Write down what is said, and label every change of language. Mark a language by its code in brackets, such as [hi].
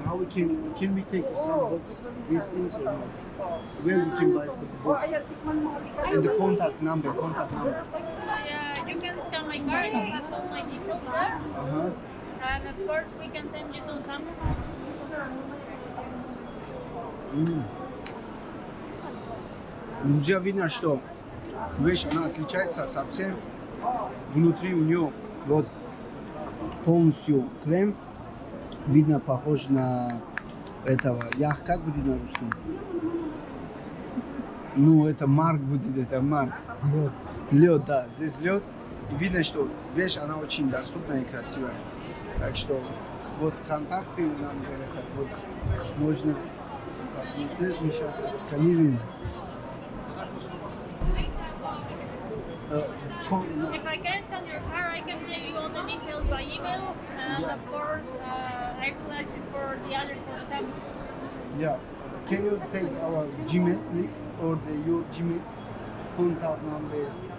[en] How we can we take some box these things or not? Where we can buy the box and the contact number. yeah, you can scan my card. It has all my details there. Uh-huh. And of course, we can send you some samples. [ru] Друзья, видно, что вещь она отличается совсем. Внутри у нее вот полностью крем. Видно, похож на этого. Как будет на русском? Ну, это марк будет, это марк. Лед, да. Здесь лед. И видно, что вещь, она очень доступная и красивая. Так что вот контакты нам говорят, так вот можно посмотреть. Мы сейчас отсканируем. [en] If I can send your car, I can send you all the details by email. And of course, I will ask you for the address for the sample. Yeah. Can you take our Gmail, please, or your Gmail contact number?